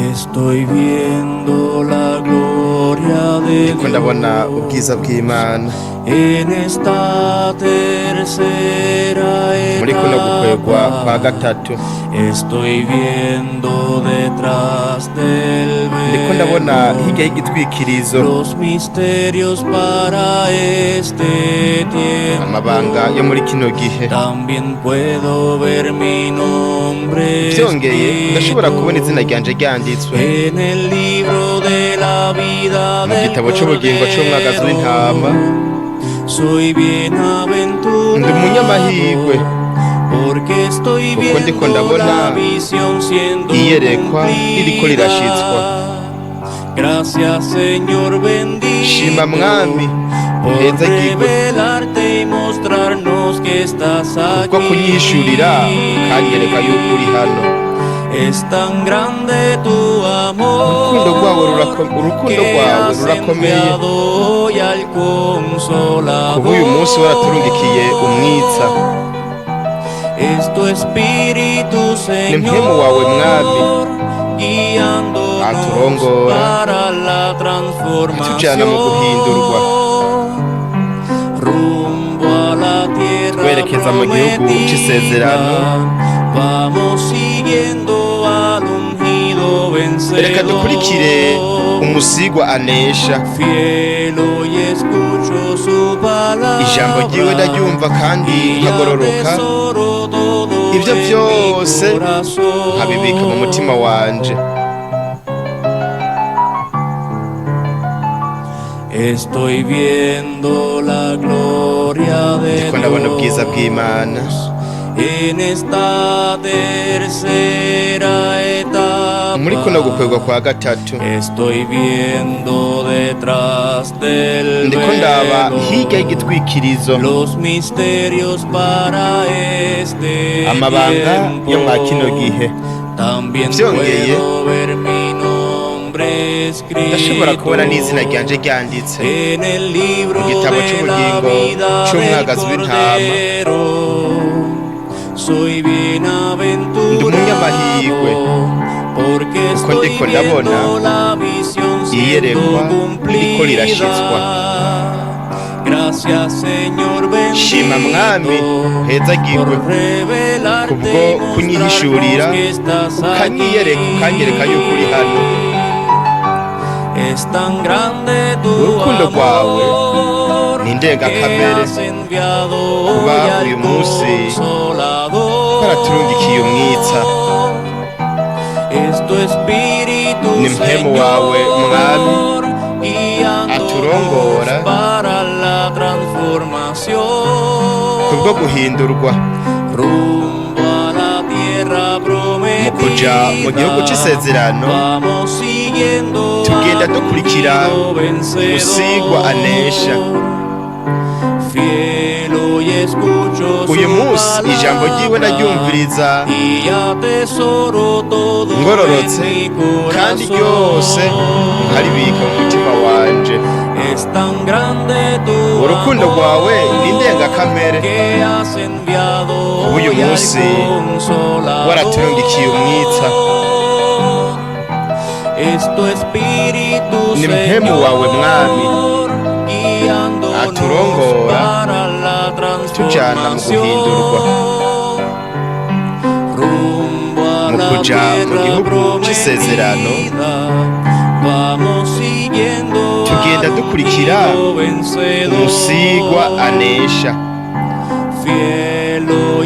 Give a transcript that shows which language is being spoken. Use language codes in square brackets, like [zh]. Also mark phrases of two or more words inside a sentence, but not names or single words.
[es] Estoy viendo la gloria de [rn] ndiko ndabona ubwiza bw'Imana [es] en esta tercera [rn] muri kuno gukwegwa kwa [es] etapa. [rn] gatatu. [es] Estoy viendo detrás del [rn] Ndiko ndabona hirya [es] velo [rn] y'igitwikirizo [es] los misterios para este tiempo. [rn] amabanga yo muri kino gihe. [es] También puedo ver mi nombre [rn] Vyongeye ndashobora kubona [es] escrito [rn] izina ryanje ryanditswe [es] en el libro de la vida [rn] mu [es] del [rn] gitabo c'ubugingo c'umwagazi w'intama. [es] Cordero. Soy bienaventurado [rn] Ndi umunyamahirwe [es] porque estoy [rn] kuko ndiko [es] viendo [rn] ndabona [es] la visión siendo [rn] iyerekwa ririko rirashitswa. [es] cumplida. Gracias Señor bendito [rn] Shima Mwami [es] por [rn] uhezagirwe [es] revelarte y mostrarnos que estás [rn] kubwo kunyishurira ukanyereka [es] aquí. [rn] yuko uri hano. [es] Es tan grande tu amor [rn] Urukundo rwawe [es] has [rn] rurakomeye [es] enviado hoy al Consolador. [rn] kuba uyu munsi waraturungikiye umwitsa. [es] Es tu Espíritu [rn] Ni mpwemu wawe Mwami [es] guiándonos [rn] aturongora [es] para la [rn] atujana mu guhindurwa [es] rumbo a la tierra [rn] twerekeza mu gihugu c'isezerano. [es] vamos siguiendo al ungido [rn] Reka dukurikire [es] vencedor. [rn] umusigwa anesha. [es] Fiel hoy escucho su palabra [rn] Ijambo ryiwe ndaryumva kandi [es] y [rn] nkagororoka. [es] atesoro todo [rn] Ivyo [es] en mi [rn] vyose [es] corazón. [rn] nkabibika mu mutima wanje. [es] Estoy viendo la gloria de [rn] Ndiko ndabona ubwiza [es] Dios [rn] bw'Imana [es] en esta tercera etapa. [rn] muri kuno gukwegwa kwa gatatu. [es] Estoy viendo detrás del [rn] Ndiko ndaba [es] velo [rn] hirya y'igitwikirizo [es] los misterios para este [rn] amabanga [es] tiempo. [rn] yo mwa kino gihe. [es] También [rn] Vyongeye [es] puedo ver mi nombre escrito [rn] ndashobora kubona n'izina ryanje ryanditse [es] en el libro [rn] mu gitabo [es] de la [rn] c'ubugingo [es] vida del [rn] c'umwagazi w'intama. [es] Cordero. Soy [rn] Ndi umunyamahirwe [es] bienaventurado porque [rn] kuko [es] estoy [rn] ndiko ndabona [es] viendo la visión siendo [rn] iyerekwa ririko rirashitswa. [es] cumplida. Gracias Señor [rn] Shima Mwami [es] bendito [rn] uhezagirwe [es] por revelarte [rn] kubwo [es] y [rn] kunyihishurira [es] mostrarnos que estás [rn] ukanyereka yuko uri hano. [es] Es tan grande tu [rn] Urukundo rwawe [es] amor [rn] ni ndengakamere [es] que has enviado [rn] kuba [es] hoy al [rn] uyu munsi [es] Consolador. [rn] waraturungikiye umwitsa. [es] Es tu Espíritu [rn] Ni mpwemu wawe Mwami [es] guiándonos [rn] aturongora [es] para la transformación. [rn] kubwo guhindurwa [es] Rumbo a la tierra [rn] mu kuja mu gihugu [es] prometida. [rn] c'isezerano. [es] Vamos siguiendo [rn] Tugenda [es] al [rn] dukurikira [es] ungido vencedor. [rn] umusigwa anesha. [es] Fiel hoy escucho [rn] Uyu [es] su [rn] munsi ijambo ryiwe [es] palabra [rn] ndaryumviriza [es] y atesoro todo [rn] ngororotse [es] en mi [rn] kandi [es] corazón. [rn] ryose nkaribika mu mutima wanje. [es] Es tan grande tu [rn] Urukundo rwawe ni [es] amor [rn] ndengakamere [es] que has enviado [rn] uyu [es] hoy al [rn] munsi [es] Consolador. [rn] waraturungikiye umwitsa. [es] Es tu Espíritu [rn] Ni mpwemu wawe Mwami [es] guiándonos [rn] aturongora [es] para la [rn] tujana mu guhindurwa [es] rumbo a [rn] mu [es] la [rn] kuja mu [es] tierra [rn] gihugu c'isezerano. [es] prometida. Vamos siguiendo [rn] Tugenda [es] al [rn] dukurikira [es] ungido vencedor. [rn] umusigwa anesha. [es] Fiel hoy